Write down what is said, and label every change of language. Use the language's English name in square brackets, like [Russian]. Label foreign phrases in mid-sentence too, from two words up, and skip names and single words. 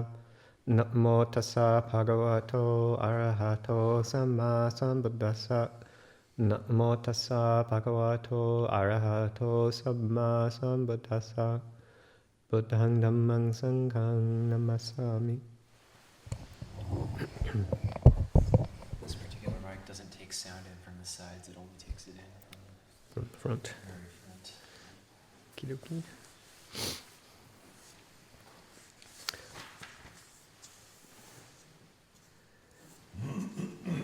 [Pali] Namo tassa bhagavato arahato samma sambuddhassa. Namo tassa bhagavato arahato samma sambuddhassa. Buddhang dhammang sanghang namasami. [English] This particular mic doesn't take sound in from the sides, it only takes it in From the front. the very front. Okie dokie.